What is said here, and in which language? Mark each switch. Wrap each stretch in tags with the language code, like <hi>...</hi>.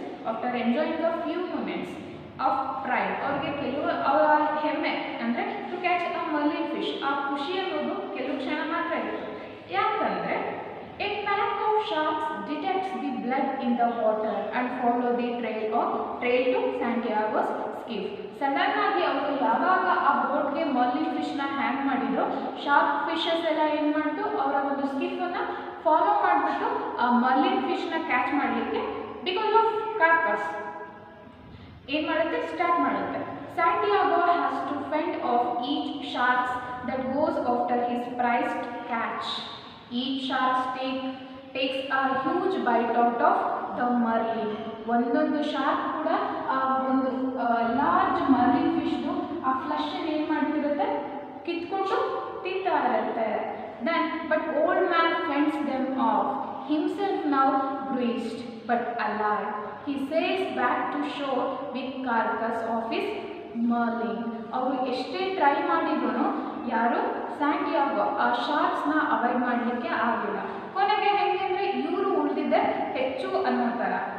<en>after enjoying a few moments of pride,</en> <kn>ಅವ್ರಿಗೆ ಅವರ ಹೆಮ್ಮೆ ಅಂದರೆ</kn> <en>to catch a marlin fish,</en> <kn>ಆ ಖುಷಿ ಅನ್ನೋದು ಕೆಲವು ಕ್ಷಣ ಮಾತ್ರ ಇತ್ತು. ಯಾಕಂದರೆ</kn> <en>a pack of sharks detects the blood in the water and follow the trail to Santiago's skiff.</en> <kn>Sudden ಆಗಿ ಅವರು ಯಾವಾಗ ಆ ಬೋಟ್ಗೆ ಮರ್ಲಿನ್ ಫಿಶ್ನ ಹ್ಯಾಂಗ್ ಮಾಡಿದ್ರು, ಶಾರ್ಕ್ ಫಿಶಸ್ ಎಲ್ಲ ಏನು ಮಾಡಿತು, ಅವರ ಒಂದು ಸ್ಕಿಫನ್ನು ಫಾಲೋ ಮಾಡಿಬಿಟ್ಟು ಆ ಮರ್ಲಿನ್ ಫಿಶ್ನ ಕ್ಯಾಚ್ ಮಾಡಲಿಕ್ಕೆ</kn> <en>because of corpus</en> <kn>ಏನು ಮಾಡುತ್ತೆ, ಸ್ಟಾರ್ಟ್ ಮಾಡುತ್ತೆ.</kn> <en>Santiago has to fend off each sharks that goes after his prized catch. Each shark takes a huge bite out of the marlin.</en> <kn>ಒಂದೊಂದು ಶಾರ್ಕ್ ಕೂಡ ಆ ಒಂದು ಲಾರ್ಜ್ ಮರ್ಲಿನ್ ಫಿಶ್ದು ಆ flush ಏನು ಮಾಡ್ತಿರುತ್ತೆ, ಕಿತ್ಕೊಂಡು ತಿಂತಾ ಇರುತ್ತೆ.</kn> <en>Then, but old man fends them off, himself now bruised but alive. He sails back to shore with carcass of his merlin.</en> <kn>ಅವರು ಎಷ್ಟೇ ಟ್ರೈ ಮಾಡಿದ್ರು ಯಾರು ಸ್ಯಾಂಟಿಯಾಗೋ ಆ ಶಾರ್ಕ್ಸ್ನ ಅವಾಯ್ಡ್ ಮಾಡಲಿಕ್ಕೆ ಆಗಿಲ್ಲ. ಕೊನೆಗೆ ಹೆಂಗೆ ಅಂದರೆ ಇವರು ಉಳಿದಿದ್ದೆ ಹೆಚ್ಚು ಅನ್ನೋ ಥರ.</kn>